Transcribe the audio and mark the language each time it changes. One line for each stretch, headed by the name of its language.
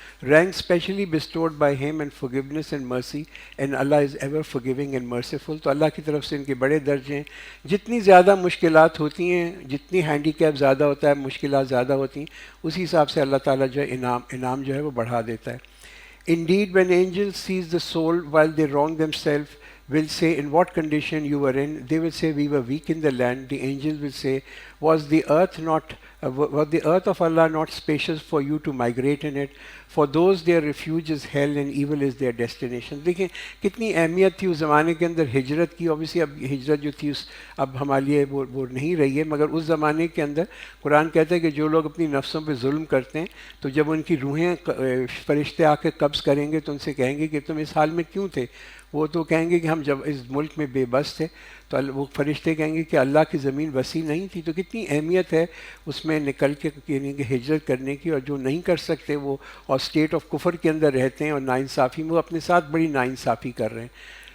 English: Rank specially bestowed by him and forgiveness and mercy, and Allah is ever forgiving and merciful.
Urdu: تو اللہ کی طرف سے ان کے بڑے درجے ہیں. جتنی زیادہ مشکلات ہوتی ہیں، جتنی ہینڈی کیپ زیادہ ہوتا ہے، مشکلات زیادہ ہوتی ہیں، اسی حساب سے اللہ تعالیٰ جو ہے انعام جو ہے وہ بڑھا دیتا ہے.
English: Indeed, when angels seize the soul while they wrong themselves, will say, in what condition you were in? They will say, we were weak in the land. The angels will say, was the earth of Allah not spacious for you to migrate in it? For those their refuge is hell, and evil is their destination.
Urdu: دیکھیں کتنی اہمیت تھی اس زمانے کے اندر ہجرت کی. Obviously اب ہجرت جو تھی اب ہمارے لیے وہ نہیں رہی ہے، مگر اس زمانے کے اندر قرآن کہتا ہے کہ جو لوگ اپنی نفسوں پہ ظلم کرتے ہیں تو جب ان کی روحیں فرشتے آ کے قبض کریں گے تو ان سے کہیں گے کہ تم اس حال میں کیوں تھے. وہ تو کہیں گے کہ ہم جب اس ملک میں بے بس تھے تو وہ فرشتے کہیں گے کہ اللہ کی زمین وسیع نہیں تھی. تو کتنی اہمیت ہے اس میں نکل کے یعنی کہ ہجرت کرنے کی. اور جو نہیں کر سکتے وہ اور اسٹیٹ آف کفر کے اندر رہتے ہیں اور ناانصافی میں وہ اپنے ساتھ بڑی ناانصافی کر رہے ہیں.